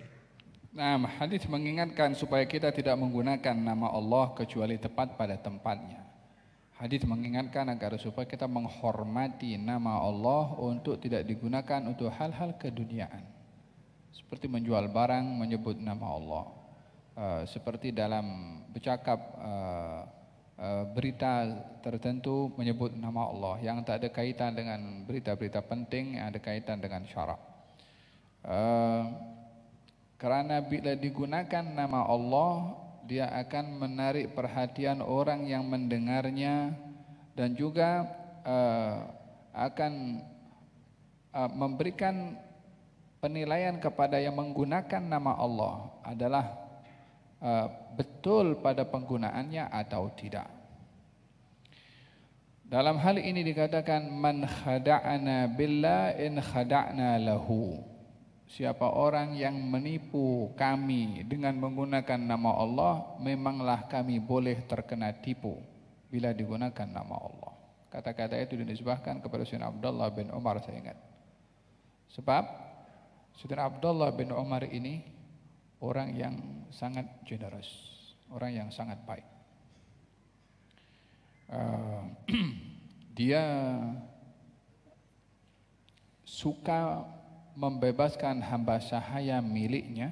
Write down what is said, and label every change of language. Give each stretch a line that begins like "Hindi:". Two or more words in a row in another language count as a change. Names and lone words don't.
Malay: Nah, hadis mengingatkan supaya kita tidak menggunakan nama Allah kecuali tepat pada tempatnya. Hadis mengingatkan agar supaya kita menghormati nama Allah untuk tidak digunakan untuk hal-hal keduniaan. Seperti menjual barang menyebut nama Allah. Seperti dalam bercakap berita tertentu menyebut nama Allah yang tak ada kaitan dengan berita-berita penting, yang ada kaitan dengan syarak. Kerana bila digunakan nama Allah dia akan menarik perhatian orang yang mendengarnya, dan juga akan memberikan penilaian kepada yang menggunakan nama Allah adalah betul pada penggunaannya atau tidak. Dalam hal ini dikatakan
Arabic: من خدعنا بالله إن خدعنا له.
Malay: Siapa orang yang menipu kami dengan menggunakan nama Allah, memanglah kami boleh terkena tipu bila digunakan nama Allah. Kata-kata itu dinisbahkan kepada Sayyidina Abdullah bin Umar, saya ingat. Sebab Sayyidina Abdullah bin Umar ini orang yang sangat generous, orang yang sangat baik. Dia suka membebaskan hamba sahaya miliknya.